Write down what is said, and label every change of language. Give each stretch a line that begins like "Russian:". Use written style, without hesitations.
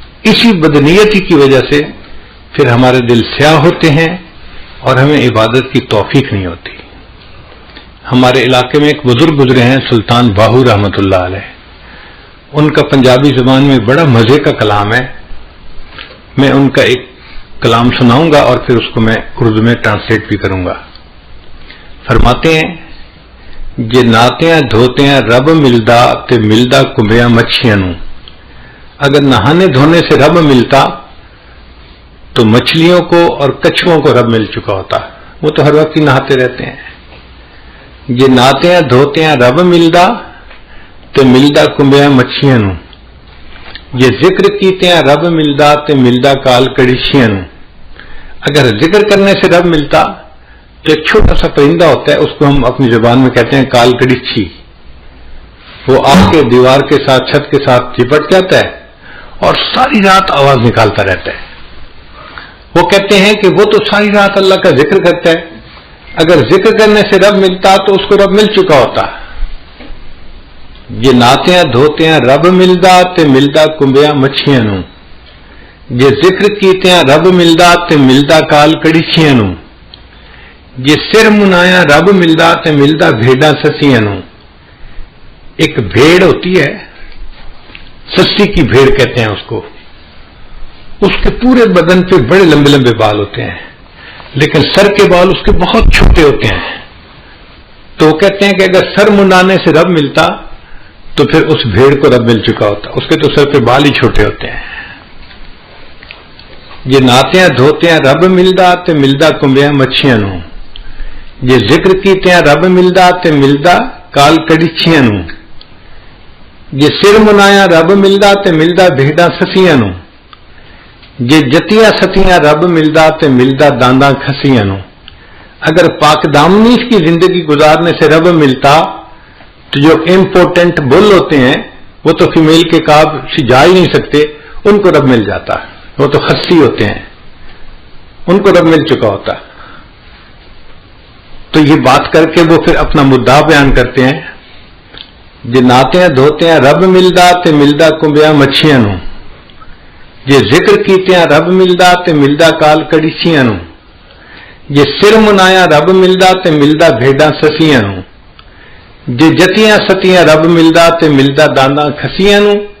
Urdu: اسی بدنیتی کی وجہ سے پھر ہمارے دل سیاہ ہوتے ہیں اور ہمیں عبادت کی توفیق نہیں ہوتی. ہمارے علاقے میں ایک بزرگ گزرے ہیں، سلطان باہو رحمت اللہ علیہ. ان کا پنجابی زبان میں بڑا مزے کا کلام ہے. میں ان کا ایک کلام سناؤں گا اور پھر اس کو میں اردو میں ٹرانسلیٹ بھی کروں گا.
Punjabi: فرماتے ہیں جے ناتیاں دھوتیاں رب ملدا تے ملدا کمبیاں مچھیاں نوں.
Urdu: اگر نہانے دھونے سے رب ملتا تو مچھلیوں کو اور کچھووں کو رب مل چکا ہوتا، وہ تو ہر وقت ہی نہاتے رہتے ہیں.
Punjabi: جے ناتیاں دھوتیاں رب ملدا تے ملدا کمبیاں مچھیاں نوں. جے ذکر کیتیاں رب ملدا تے ملدا کال کڑیشیاں نوں.
Urdu: اگر ذکر کرنے سے رب ملتا تو ایک چھوٹا سا پرندہ ہوتا ہے، اس کو ہم اپنی زبان میں کہتے ہیں کال کڑیچھی. وہ آ کے دیوار کے ساتھ چھت کے ساتھ چپٹ جاتا ہے اور ساری رات آواز نکالتا رہتا ہے. وہ کہتے ہیں کہ وہ تو ساری رات اللہ کا ذکر کرتا ہے، اگر ذکر کرنے سے رب ملتا تو اس کو رب مل چکا ہوتا.
Punjabi: یہ ناتیاں دھوتیاں رب ملدا تے ملدا کمبیاں مچھیاں نوں. جے ذکر کیتیاں رب ملدا تے ملدا کال کڑیچیاں نوں. جے سر منایا رب ملدا تے ملدا بھیڑاں سسیاں نوں.
Urdu: ایک بھیڑ ہوتی ہے، سسی کی بھیڑ کہتے ہیں اس کو. اس کے پورے بدن پہ بڑے لمبے لمبے بال ہوتے ہیں، لیکن سر کے بال اس کے بہت چھوٹے ہوتے ہیں. تو وہ کہتے ہیں کہ اگر سر منانے سے رب ملتا تو پھر اس بھیڑ کو رب مل چکا ہوتا، اس کے تو سر پہ بال ہی چھوٹے ہوتے ہیں.
Punjabi: یہ ناتیاں دھوتیاں رب ملدا تے ملدا کمبیاں مچھیاں نوں. یہ ذکر کیتیاں رب ملدا تے ملدا کال کڑیچیاں نوں. یہ سر منایا رب ملدا تے ملدا بھیڑاں سسیاں نوں. جے جتیاں ستیاں رب ملدا تے ملدا دانداں کھسیاں نوں.
Urdu: اگر پاک دامنی کی زندگی گزارنے سے رب ملتا تو جو امپورٹنٹ بل ہوتے ہیں وہ تو فیمیل کے کاب سے جا ہی نہیں سکتے، ان کو رب مل جاتا. وہ تو خصی ہوتے ہیں، ان کو رب مل چکا ہوتا. تو یہ بات کر کے وہ پھر اپنا مدعا بیان کرتے ہیں.
Punjabi: جے ناتیاں دھوتیاں رب ملدا تے ملدا کمبیاں مچھیاں نوں. جے ذکر کیتیاں رب ملدا تے ملدا کال کڑیچیاں نوں. جے سر منایا رب ملدا تے ملدا بھیڑاں سسیاں نوں. جے جتیاں ستیاں رب ملدا تے ملدا دانداں کھسیاں نوں.